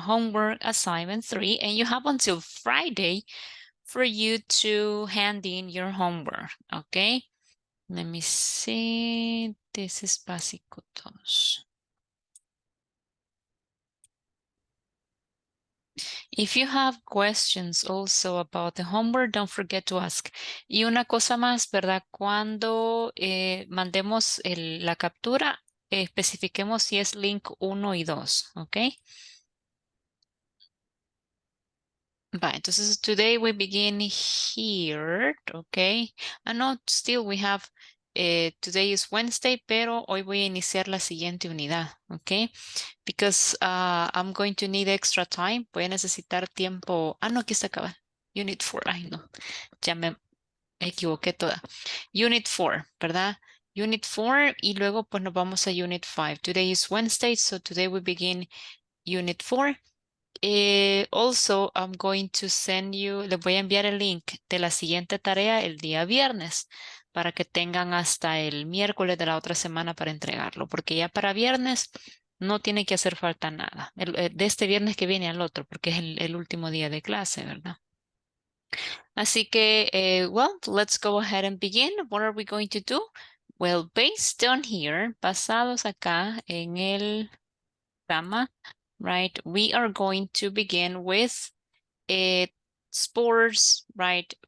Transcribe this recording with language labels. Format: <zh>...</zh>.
<en>Homework assignment 3, and you have until Friday for you to hand in your homework, okay? Let me see. This is básico 2. If you have questions also about the homework, don't forget to ask.</en> <es>Y una cosa más, ¿verdad? Cuando mandemos la captura, especifiquemos si es link 1 y 2, ¿ok? Va, entonces</es> <en>today we begin here, okay?</en> <es>No,</es> <en>still we have, today is Wednesday,</en> <es>pero hoy voy a iniciar la siguiente unidad, okay?</es> <en>Because I'm going to need extra time.</en> <es>Voy a necesitar tiempo. No, aquí está acabado. Unit 4, ay no, ya me equivoqué toda. Unit 4, ¿verdad? Unit 4 y luego pues nos vamos a Unit 5.</es> <en>Today is Wednesday, so today we begin Unit 4. Also, I'm going to send you,</en> <es>les voy a enviar el link de la siguiente tarea el día viernes para que tengan hasta el miércoles de la otra semana para entregarlo, porque ya para viernes no tiene que hacer falta nada. De este viernes que viene al otro, porque es el último día de clase, ¿verdad? Así que,</es> <en>well, let's go ahead and begin. What are we going to do? Well, based on here,</en> <es>basados acá en el programa,</es> <en>right, we are going to begin with sports, right?</en>